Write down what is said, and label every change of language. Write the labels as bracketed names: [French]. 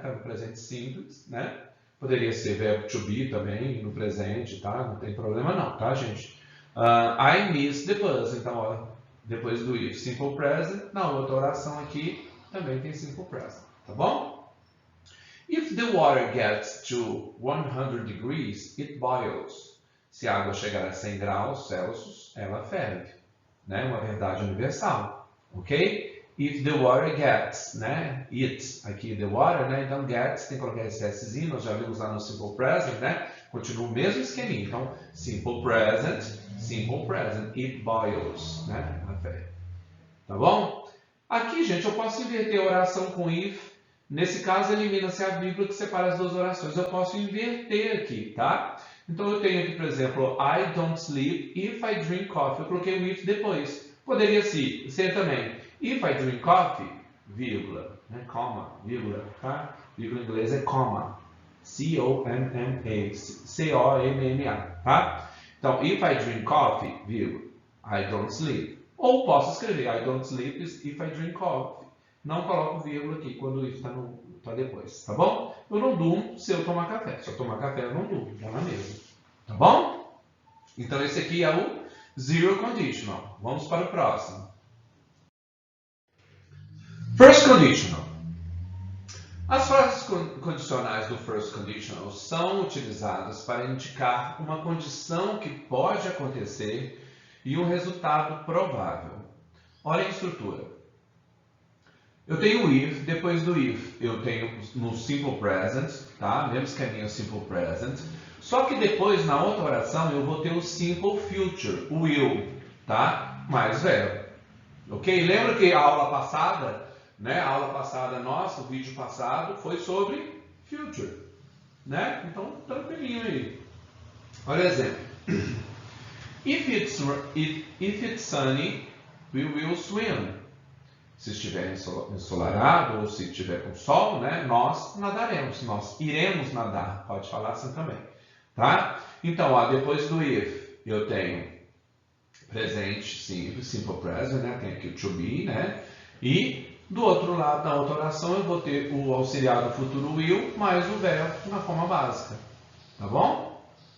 [Portuguese] Tá no presente simples, né? Poderia ser verbo to be também, no presente, tá? Não tem problema não, tá, gente? [English] I miss the bus. [Portuguese] Então, ó, depois do if, simple present. Na outra oração aqui, também tem simple present, tá bom? [English] If the water gets to 100 degrees, it boils. [Portuguese] Se a água chegar a 100 graus Celsius, ela ferve. Né? Uma verdade universal. Ok? [English] If the water gets, [Portuguese] né? [English] It, [Portuguese] aqui [English] the water, né? [Portuguese] Então gets, tem que colocar esse Szinho, nós já vimos lá no simple present, né? Continua o mesmo esqueminha. Então, simple present, [English] it boils, [Portuguese] né? Ela ferve. Tá bom? Aqui, gente, eu posso inverter a oração com if. Nesse caso, elimina-se a vírgula que separa as duas orações. Eu posso inverter aqui, tá? Então, eu tenho aqui, por exemplo, [English] I don't sleep if I drink coffee. [Portuguese] Eu coloquei o if depois. Poderia ser também, [English] if I drink coffee, [Portuguese] vírgula, né? Comma, vírgula, tá? Vírgula em inglês é comma. C-O-M-M-A, C-O-M-M-A, tá? [English] Então, if I drink coffee, vírgula, I don't sleep. [Portuguese] Ou posso escrever, [English] I don't sleep if I drink coffee. [Portuguese] Não coloco vírgula aqui quando o if está depois, tá bom? Eu não durmo se eu tomar café. Se eu tomar café, eu não durmo, tá na mesma. Tá bom? Então, esse aqui é o zero conditional. Vamos para o próximo. First conditional. As frases condicionais do first conditional são utilizadas para indicar uma condição que pode acontecer e um resultado provável. Olha a estrutura. Eu tenho o if, depois do if eu tenho no simple present, tá? Mesmo esqueminha o simple present. Só que depois, na outra oração, eu vou ter o simple future, o will, tá? Mais verbo. Ok? Lembra que a aula passada, né? A aula passada nossa, o vídeo passado, foi sobre future, né? Então, tranquilinho aí. Olha o exemplo. [English] If it's sunny, we will swim. [Portuguese] Se estiver ensolarado ou se estiver com sol, né, nós nadaremos, nós iremos nadar. Pode falar assim também, tá? Então, ó, depois do if, eu tenho presente simples, simple present, né? Tem aqui o to be, né? E do outro lado, na outra oração, eu vou ter o auxiliar do futuro will mais o verbo na forma básica, tá bom?